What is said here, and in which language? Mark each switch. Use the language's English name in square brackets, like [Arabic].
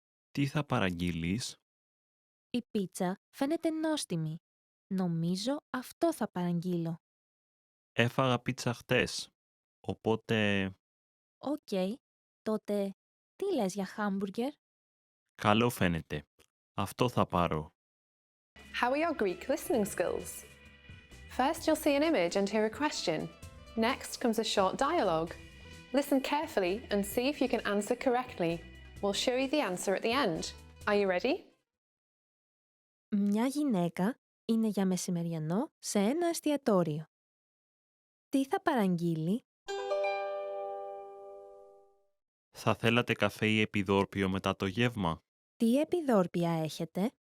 [Greek] Τι θα παραγγείλεις? Η πίτσα φαίνεται νόστιμη. Νομίζω αυτό θα παραγγείλω. Έφαγα πίτσα χτες, οπότε... Οκ, τότε τι λες για χάμπουργκερ? Καλό φαίνεται. Αυτό θα πάρω. [English] How are your Greek listening skills? First, you'll see an image and hear a question. Next comes a short dialogue. Listen carefully and see if you can answer correctly. We'll show you the answer at the end. Are you ready? [Greek] Μια γυναίκα είναι για μεσημεριανό σε ένα εστιατόριο. Τι θα παραγγείλει? Θα θέλατε καφέ ή επιδόρπιο μετά το γεύμα? Τι επιδόρπια έχετε?